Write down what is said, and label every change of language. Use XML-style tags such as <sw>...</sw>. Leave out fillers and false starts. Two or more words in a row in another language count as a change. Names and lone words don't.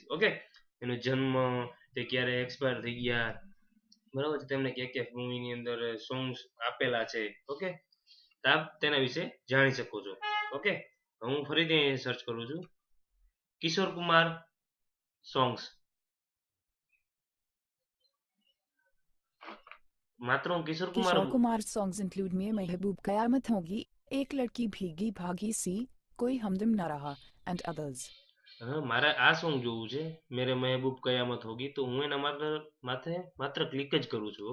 <gu>ઓકે, એનો જન્મ, તે ક્યારે એક્સપાયર થઈ ગયા, બરાબર છે, તેમને ક્યાં મૂવીની અંદર સોંગ્સ આપેલા છે. ઓકે, આપ તેના વિશે જાણી શકો છો. ઓકે, હું ફરીથી સર્ચ કરું છું કિશોર કુમાર સોંગ્સ. માત્ર હું કિશોર કુમાર</gu> <en>Kishore Kumar songs include Mere Mehboob Kayamat Hogi, Ek Ladki Bhigi Bhagi Si, Koi Humdam Na Raha and others.</en> <gu>મારે આ સોંગ જોવું છે, મેરે મહેબૂબ કયામત હોગી, તો હું એના માત્ર ક્લિક જ કરું છું.</gu>